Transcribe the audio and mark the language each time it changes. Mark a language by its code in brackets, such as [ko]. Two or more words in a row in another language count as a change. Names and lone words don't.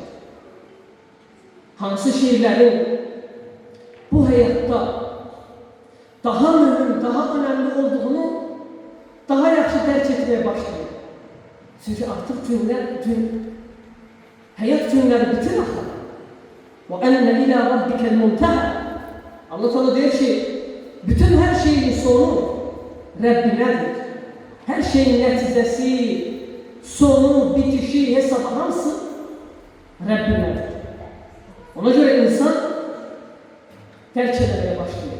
[az] Hansı şeylerin bu hayatta daha mühim, daha önemli olduğunu daha yaxşı dərk etmeye başlayır. Çünkü artık hayat günleri bitir axı. [ar] وَاَنَّ اِلَى رَبِّكَ الْمُنْتَهَى. [tr] Allah Teala der ki, bütün her şeyin sonu Rabbinedir. Her şeyin neticesi, sonu, bitişi, hesabı hamısı Rabbinedir. Ona göre insan terk etmeye başlıyor.